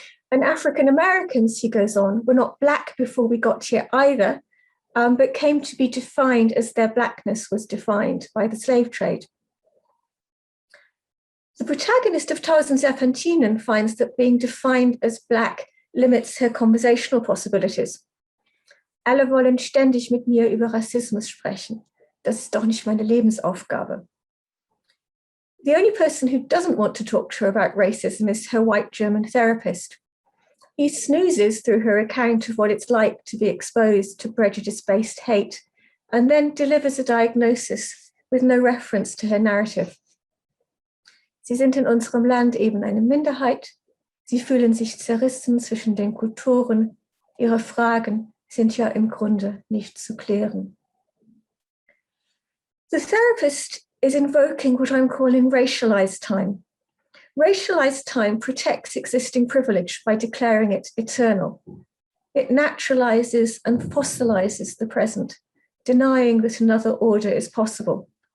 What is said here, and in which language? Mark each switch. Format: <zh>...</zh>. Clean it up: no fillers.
<en>And African Americans, he goes on, were not Black before we got here either, but came to be defined as their Blackness was defined by the slave trade. The protagonist of Tausend Serpentinen finds that being defined as Black limits her conversational possibilities.</en> <de>Alle wollen ständig mit mir über Rassismus sprechen. Das ist doch nicht meine Lebensaufgabe.</de> <en>The only person who doesn't want to talk to her about racism is her white German therapist. He snoozes through her account of what it's like to be exposed to prejudice-based hate, and then delivers a diagnosis with no reference to her narrative.</en> <de>Sie sind in unserem Land eben eine Minderheit. Sie fühlen sich zerrissen zwischen den Kulturen. Ihre Fragen sind ja im Grunde nicht zu klären.</de> <en>The therapist is invoking what I'm calling racialized time. Racialized time protects existing privilege by declaring it eternal. It naturalizes and fossilizes the present, denying that another order is possible.</en>